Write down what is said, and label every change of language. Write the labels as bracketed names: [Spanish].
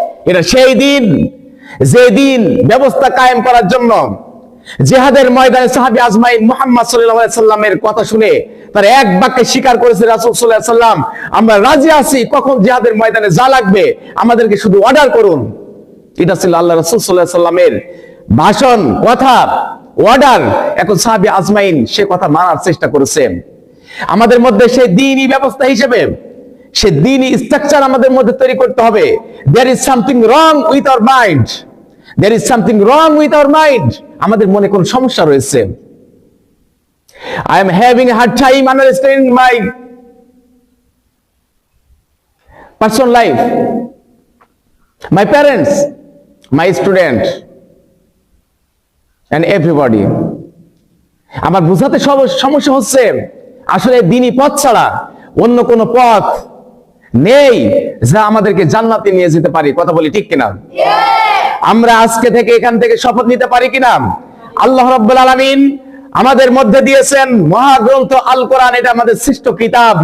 [Bangla] এটা সেই দিন যে দিন ব্যবস্থা কায়েম করার জন্য জিহাদের ময়দানে সাহাবী আজমাইন মুহাম্মদ সাল্লাল্লাহু আলাইহি সাল্লামের কথা শুনে তারা এক বাক্যে স্বীকার করেছে, রাসূল সাল্লাল্লাহু আলাইহি সাল্লাম আমরা রাজি আছি, কখন জিহাদের ময়দানে যা লাগবে আমাদেরকে শুধু অর্ডার করুন। এটা ছিল আল্লাহ রাসূল সাল্লাল্লাহু আলাইহি সাল্লামের ভাষণ, কথা, অর্ডার। এখন সাহাবী আজমাইন সে কথা মানার চেষ্টা করেছে। আমাদের মধ্যে সেই দ্বীনি ব্যবস্থা হিসেবে সে দ্বীনি স্ট্রাকচার আমাদের মধ্যে তৈরি করতে হবে। [English] there is something wrong with our mind, there is something wrong with our mind। [Bangla] আমাদের মনে কোন সমস্যা রয়েছে। [English] I am having a hard time understanding my personal life, my parents, my student and everybody। [Bangla] আমার বুঝাতে সমস্যা হচ্ছে আসলে দ্বীনি পথ ছাড়া অন্য কোন পথ নেই যা আমাদেরকে জান্নাতে নিয়ে যেতে পারে। কথা বলি ঠিক কিনা? আমরা আজকে থেকে এখান থেকে শপথ নিতে পারি কিনা? আল্লাহ রাব্বুল আলামিন আমাদের মধ্যে দিয়েছেন মহাগ্রন্থ আল কোরআন, এটা আমাদের শ্রেষ্ঠ কিতাব।